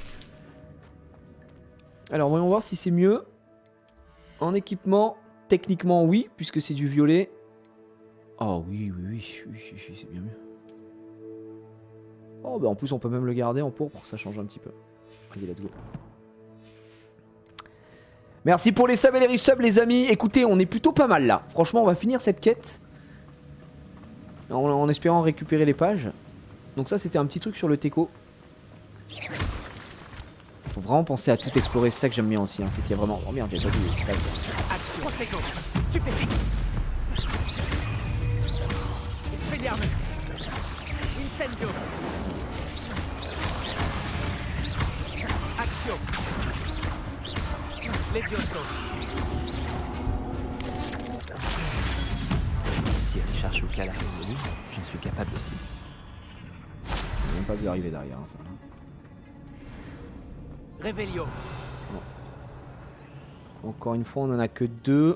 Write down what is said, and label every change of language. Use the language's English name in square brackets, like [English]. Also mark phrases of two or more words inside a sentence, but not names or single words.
[French] Alors, voyons voir si c'est mieux. En équipement, techniquement, oui, puisque c'est du violet. Oh oui, c'est bien mieux. Oh, bah en plus, on peut même le garder en pourpre, ça change un petit peu. Vas-y, [English] let's go. [French] Merci pour les subs et les resubs, les amis. Écoutez, on est plutôt pas mal là. Franchement, on va finir cette quête. En espérant récupérer les pages. Donc ça, c'était un petit truc sur le Teco. Faut vraiment penser à tout explorer, c'est ça que j'aime bien aussi, hein. C'est qu'il y a vraiment... Oh merde, j'ai pas vu. Action. Protego. Stupéfixe. Expelliarmus. Incendio. Action. Levioso. Si Richard Shuka l'a résolu, j'en suis capable aussi. J'ai même pas vu arriver derrière, hein, ça. Revelio. Encore une fois, on en a que 2.